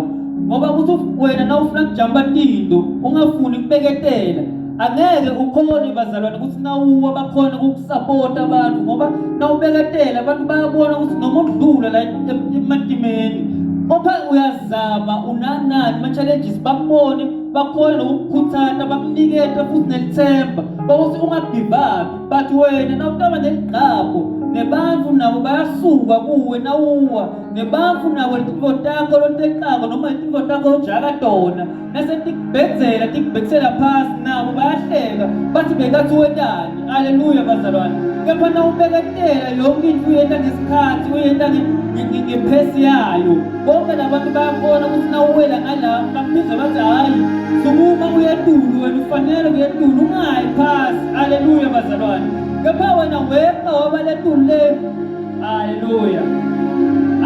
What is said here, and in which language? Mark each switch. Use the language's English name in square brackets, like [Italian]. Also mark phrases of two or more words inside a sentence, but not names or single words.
[Swati] Ngoba ukuthi wena nawufuna kujamba tinto ungafuni kubeketela angeke ukhone bazalwane ukuthi nawuwa bakhona ukukusapota abantu ngoba nawubeketela abantu bayabona ukuthi noma udlula la ematimeni opha uyazama unanani ama-challenges bakubone bakhona nokukhuthana bakuniketa futhi nelithemba ukuthi ungagive up. But wena nawutaba neligqabho nebantu nabo bayasuka kuwe nawuwa nebantu nabo letinto takho lontekako noma letinto takho ojaka tona nasetikubhedzela tikubhekisela phasi nabo bayahleka bathi bekathi wetani. Haleluya bazalwane. Kepha nawubeketela yonke into uyenta ngesikhathi uyenta ngephesi yayo bonke labantu bayabona ukuthi nawuwela ngala baphiza bathi hayi sukuma uyetulu wena ufanele kuyetulu ungayi phasi. Haleluya bazalwane. Kepha wena weqa waba letulu le. Haleluya. Haleluya bazalwane.